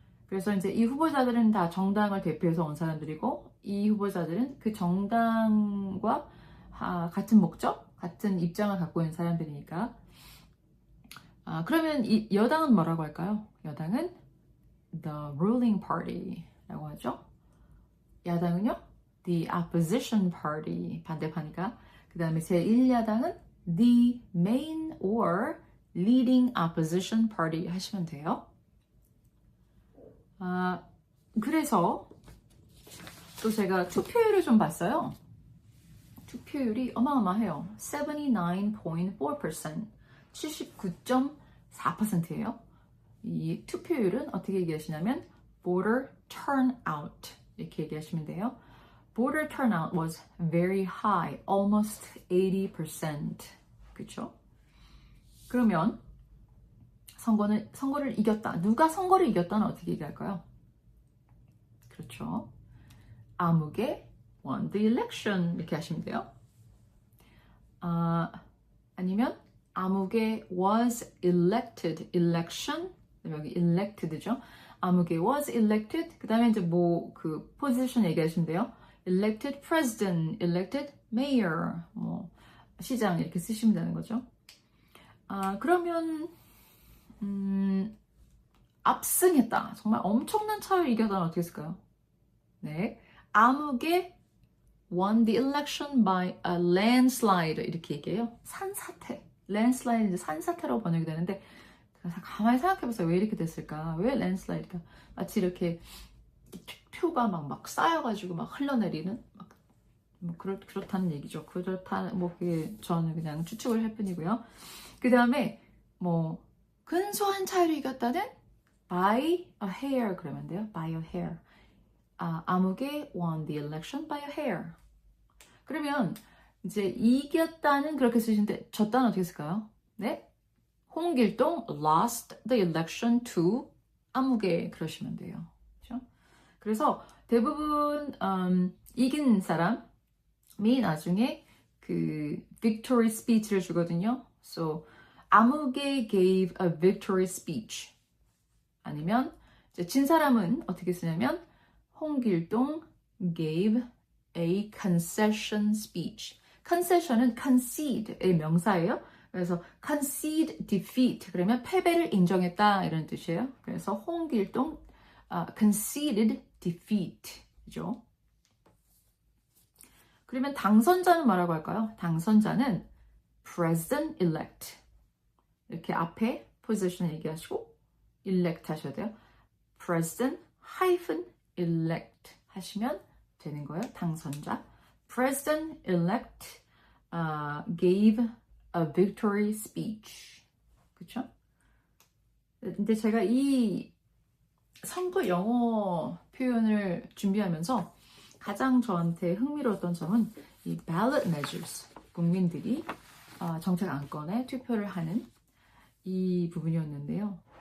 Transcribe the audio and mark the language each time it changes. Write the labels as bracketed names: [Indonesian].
[Korean] 그래서 이제 이 후보자들은 다 정당을 대표해서 온 사람들이고 이 후보자들은 그 정당과 같은 목적, 같은 입장을 갖고 있는 사람들이니까 그러면 이 여당은 뭐라고 할까요? 여당은 [English] the ruling party [Korean] 라고 하죠. 야당은요? [English] the opposition party [Korean] 반대파니까. 그 다음에 제1야당은 [English] the main or leading opposition party [Korean] 하시면 돼요. 그래서 또 제가 투표율을 좀 봤어요. 투표율이 어마어마해요. 79.4%, 79.4%예요. 이 투표율은 어떻게 얘기하시냐면 [English] voter turnout [Korean] 이렇게 얘기하시면 돼요. [English] Voter turnout was very high, almost 80%. [Korean] 그렇죠? 그러면 선거를 이겼다. 누가 선거를 이겼다는 어떻게 얘기할까요? 그렇죠. 아무개 [English] won the election [Korean] 이렇게 하시면 돼요. [English] 아니면 아무개 was elected, election 여기 elected죠. 아무개 was elected. [Korean] 그 다음에 이제 뭐 그 position 얘기하시면 돼요. [English] elected president, elected mayor, [Korean] 뭐 시장 이렇게 쓰시면 되는 거죠. 그러면 압승했다. 정말 엄청난 차이로 이겼다는 어떻게 쓸까요? [English] 네, 아무개 won the election by a landslide [Korean] 이렇게 얘기해요. 산사태, landslide 이제 산사태라고 번역이 되는데 가만히 생각해보세요. 왜 이렇게 됐을까? 왜 landslide가 마치 이렇게 표가 막 쌓여가지고 막 흘러내리는 뭐 그렇다는 얘기죠. 그렇다 뭐 그게 저는 그냥 추측을 할 뿐이고요. 그 다음에 뭐 근소한 차이로 이겼다는 [English] by a hair [Korean] 그러면 돼요. [English] by a hair. 아무개 won the election by a hair. [Korean] 그러면 이제 이겼다는 그렇게 쓰시는데 졌다는 어떻게 쓸까요? 네, 홍길동 [English] lost the election to [Korean] 아무개 그러시면 돼요. 그렇죠? 그래서 대부분 이긴 사람이 나중에 그 [English] victory speech [Korean] 를 주거든요. [English] So 아무개 gave a victory speech. [Korean] 아니면 이제 진 사람은 어떻게 쓰냐면 홍길동 [English] gave a concession speech. [Korean] concession은 concede의 명사예요. 그래서 [English] concede defeat [Korean] 그러면 패배를 인정했다 이런 뜻이에요. [English] 그래서 홍길동 conceded defeat죠. [Korean] 그러면 당선자는 뭐라고 할까요? 당선자는 [English] president elect [Korean] 이렇게 앞에 position 얘기하시고 elect 하셔야 돼요. president elect 하시면 되는 거예요. 당선자. [English] president elect gave a victory speech. [Korean] 그쵸? 근데 제가 이 선거 영어 표현을 준비하면서 가장 저한테 흥미로웠던 점은 이 [English] ballot measures. [Korean] 국민들이 정책 안건에 투표를 하는 이 부분이었는데요.